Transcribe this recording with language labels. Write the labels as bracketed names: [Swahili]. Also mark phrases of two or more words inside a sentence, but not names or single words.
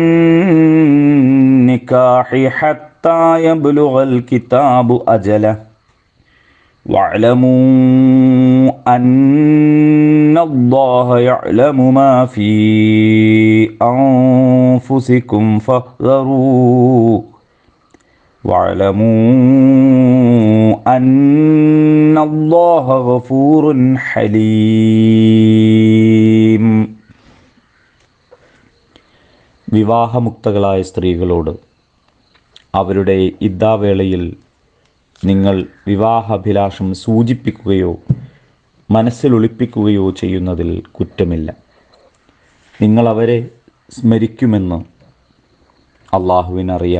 [Arabic] النكاح حتى يبلغ الكتاب أجله واعلموا أن الله يعلم ما في أنفسكم فاحذروه واعلموا أن الله غفور حليم. [Malayalam] വിവാഹമുക്തകളായ സ്ത്രീകളോട് അവരുടെ ഇദ്ദാവേളയിൽ നിങ്ങൾ വിവാഹാഭിലാഷം സൂചിപ്പിക്കുകയോ മനസ്സിലൊളിപ്പിക്കുകയോ ചെയ്യുന്നതിൽ കുറ്റമില്ല. നിങ്ങൾ അവരെ സ്മരിക്കുമെന്ന് അള്ളാഹുവിനറിയാം.